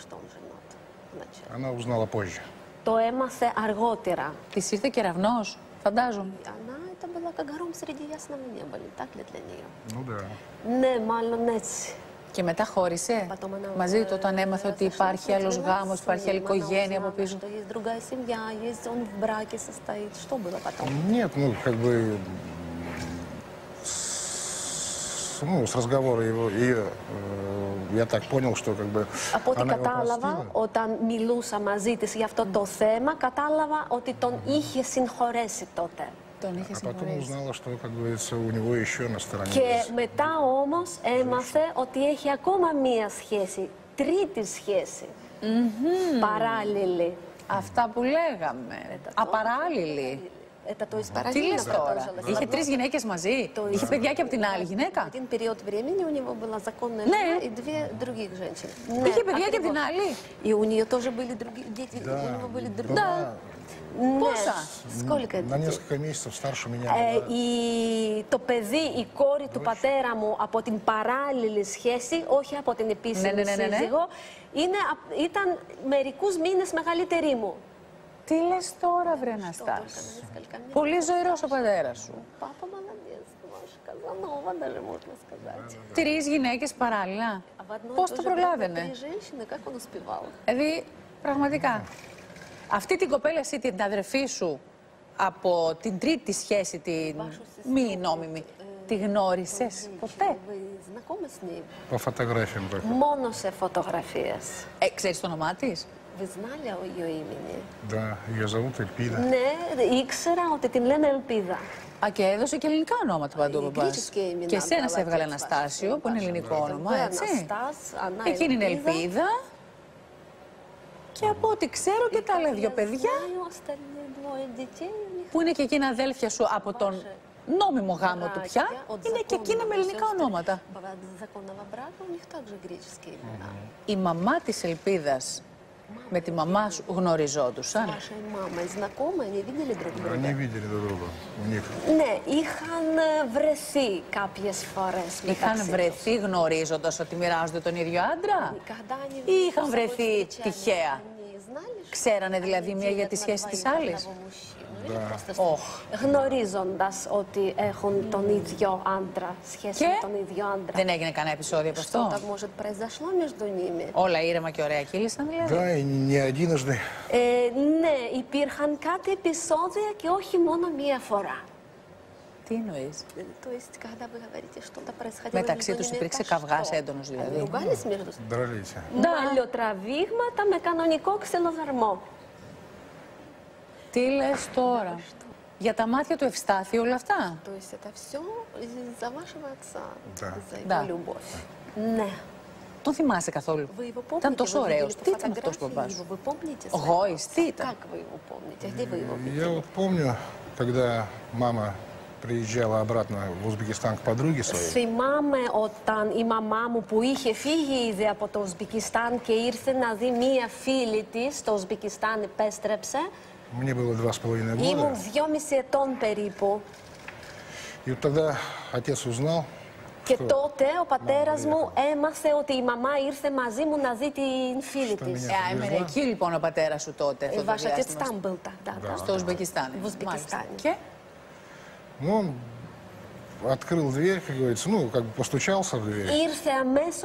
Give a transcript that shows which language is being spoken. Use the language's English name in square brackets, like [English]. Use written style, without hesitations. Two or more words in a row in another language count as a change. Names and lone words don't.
[Greek] Το έμαθε αργότερα. Της ήρθε κεραυνός, φαντάζομαι. Ναι, μάλλον έτσι. Και μετά χώρισε μαζί του όταν έμαθε ότι υπάρχει άλλος γάμος, υπάρχει άλλη οικογένεια από πίσω? [Russian] Нет, ну, как бы, с разговора ее, я так понял, что как бы [Greek] Από ό,τι [Russian] она его [Greek] κατάλαβα, [Russian] простила. [Greek] όταν μιλούσα μαζί της για αυτό το θέμα, κατάλαβα ότι τον είχε συγχωρέσει τότε. Τον είχε [Russian] А потом [Greek] συγχωρέσει. [Russian] узнала, что, как говорится, у него еще на στороне. [Greek] Και μετά όμως έμαθε ότι έχει ακόμα μία σχέση, τρίτη σχέση, παράλληλη. Αυτά που λέγαμε. Απαράλληλη. Τι λες τώρα? Είχε 3 γυναίκες μαζί? Είχε παιδιά και από την άλλη γυναίκα? Είχε παιδιά και από την άλλη? Πόσα? [Russian] На несколько месяцев старше меня. [Greek] Το παιδί, η κόρη του πατέρα μου από την παράλληλη σχέση, όχι από την επίσημη σύζυγο, ήταν μερικούς μήνες μεγαλύτερη μου. Τι λες τώρα, βρε Αναστάση? Πολύ ζωηρός ο πατέρας σου. 3 γυναίκες παράλληλα. Πώς το προλάβαινε? Δηλαδή, πραγματικά. Αυτή την κοπέλα εσύ, την αδερφή σου, από την τρίτη σχέση, την μη νόμιμη, τη γνώρισες ποτέ? [Russian] По φωτογραφιям только. [Greek] Μόνο σε φωτογραφίες. Ξέρεις το όνομά της? [Russian] Да, ее зовут Эльпида. [Greek] Ναι, ήξερα ότι την λένε Ελπίδα. Α, και έδωσε και ελληνικά ονόματα παντού ο μπαμπάς. Και εσένα σε έβγαλε Αναστάσιο, που είναι ελληνικό όνομα, έτσι. Εκείνη είναι Ελπίδα. Και από ό,τι ξέρω και τα άλλα 2 παιδιά, που είναι και εκείνα αδέλφια σου από τον νόμιμο γάμο του πια, είναι και εκείνα με ελληνικά ονόματα. Η μαμά της Ελπίδας με τη μαμά σου γνωριζόντουσαν? [Russian] Они видели друг друга. У них. [Greek] Ναι, είχαν βρεθεί κάποιες φορές. Είχαν βρεθεί γνωρίζοντας ότι μοιράζονται τον ίδιο άντρα? Ή είχαν βρεθεί τυχαία? Ξέρανε δηλαδή μία για τη σχέση της άλλης? Γνωρίζοντας ότι έχουν τον ίδιο άντρα, σχέση με τον ίδιο άντρα. Δεν έγινε κανένα επεισόδιο από αυτό? Όλα ήρεμα και ωραία κύλησαν δηλαδή? [Russian] Да, и не единожды. [Greek] Ναι, υπήρχαν κάτι επεισόδια και όχι μόνο μία φορά. Τι εννοείς? Μεταξύ τους υπήρξε καυγάς έντονος δηλαδή? [Russian] Дрались. [Greek] Αλλιοτραβήγματα με κανονικό ξυλοδαρμό. Τι λες τώρα? Για τα μάτια του Ευστάθη όλα αυτά? [Russian] Да. [Greek] Ναι. Τον θυμάσαι καθόλου? Ήταν τόσο ωραίος. Τι ήταν αυτός ο μπαμπάς σου? Γόης, τι ήταν? [Russian] Я вот помню, когда мама приезжала обратно в Узбекистан к подруге своей. [Greek] Θυμάμαι όταν η μαμά μου που είχε φύγει ήδη από το Ουσμπεκιστάν και ήρθε να δει μία φίλη της στο Ουσμπεκιστάν, επέστρεψε. [Russian] Мне было 2,5 года. [Greek] Ήμουν 2,5 ετών περίπου. [Russian] И вот тогда отец узнал, [Greek] Και τότε ο πατέρας μου έμαθε ότι η μαμά ήρθε μαζί μου να δει την φίλη της. Έμενε εκεί λοιπόν ο πατέρας σου τότε, αυτό το διάστημα? Στο Ουσμπεκιστάν. Και? [Russian] ну, он открыл дверь, как говорится, ну, как бы постучался в дверь.